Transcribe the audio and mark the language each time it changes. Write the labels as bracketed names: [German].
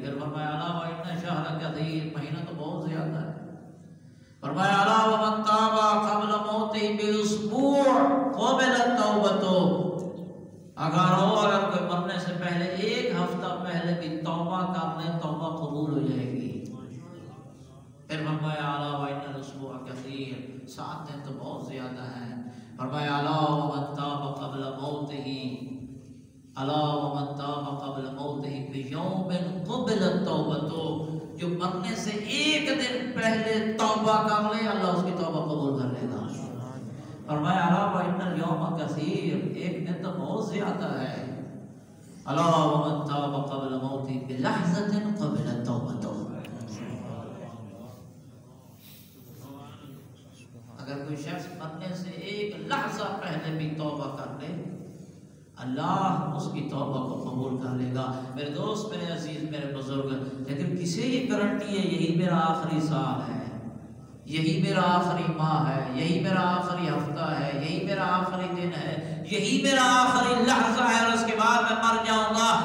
[Urdu] پھر فرمایا الا وَإِنَّ شَهْرًا كَثِيرًا. مہینہ تو بہت زیادہ ہے. [Arabic] فرمایا الا ومن تاب قبل موته باسبوع قبلت توبته. [Urdu] اگر کوئی مرنے سے پہلے 1 ہفتہ پہلے بھی توبہ کر لے توبہ قبول ہو جائے گی. [Arabic] پھر فرمایا الا وان الاسبوع كثير. 7 دن تو بہت زیادہ ہیں. فرمایا الا ومن تاب قبل موته الا ومن تاب قبل موته بيوم قبلت توبته. [Urdu] جو مرنے سے 1 دن پہلے توبہ کر لے اللہ اس کی توبہ قبول کر لے گا. فرمایا الا وان اليوم كثير. 1 دن تو بہت زیادہ ہے. [Arabic] الا ومن تاب قبل موته بلحظة قبلت توبته. [Urdu] اگر کوئی شخص مرنے سے 1 لحظہ پہلے بھی توبہ کر لے اللہ اس کی توبہ کو قبول کر لے گا. میرے دوست، میرے عزیز، میرے بزرگ، لیکن کسے یہ گارنٹی ہے یہی میرا آخری سال ہے، یہی میرا آخری ماہ ہے، یہی میرا آخری ہفتہ ہے، یہی میرا آخری دن ہے، یہی میرا آخری لحظہ ہے اور اس کے بعد میں مر جاؤں گا.